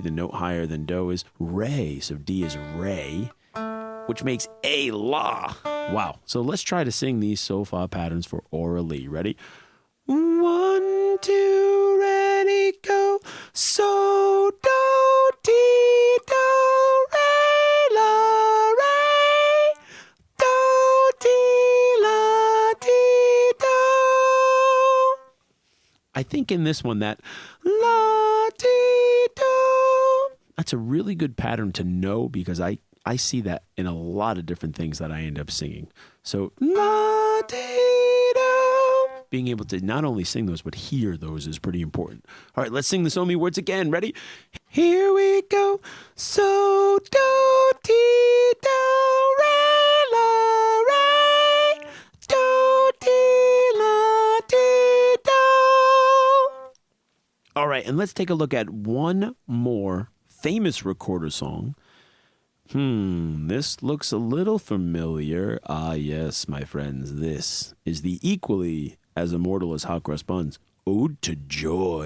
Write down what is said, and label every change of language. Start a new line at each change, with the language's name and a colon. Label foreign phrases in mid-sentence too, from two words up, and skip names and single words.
English: The note higher than do is re. So D is re, which makes A la. Wow. So let's try to sing these solfa patterns for Aura Lee. Ready? 1, 2, ready, go. So, do, ti, do, re, la, re. Do, ti, la, ti, do. I think in this one that la, ti, do. That's a really good pattern to know because I see that in a lot of different things that I end up singing. So, la, ti, do. Being able to not only sing those, but hear those is pretty important. All right, let's sing the somi words again. Ready? Here we go. So, do, ti, do, re, la, re. Do, ti, la, ti, do. All right, and let's take a look at one more famous recorder song. This looks a little familiar. Ah, yes, my friends, this is the equally as immortal as hot cross buns, Ode to Joy.